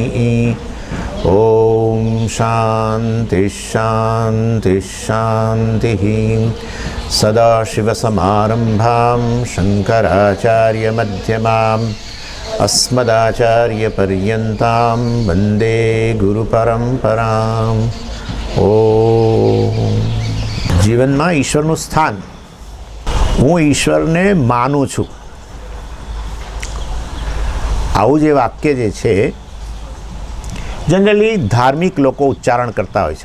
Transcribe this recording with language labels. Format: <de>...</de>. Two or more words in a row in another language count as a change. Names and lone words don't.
<sa>ॐ शान्ति शान्ति शान्तिः। सदाशिवसमारम्भां शङ्कराचार्यमध्यमाम् अस्मदाचार्यपर्यन्तां वन्दे गुरुपरम्पराम्।</sa> <gu>ઓમ જીવનમાં ઈશ્વરનું સ્થાન, હું ઈશ્વરને માનું છું, આવું જે વાક્ય જે છે જનરલી ધાર્મિક લોકો ઉચ્ચારણ કરતા હોય છે.</gu>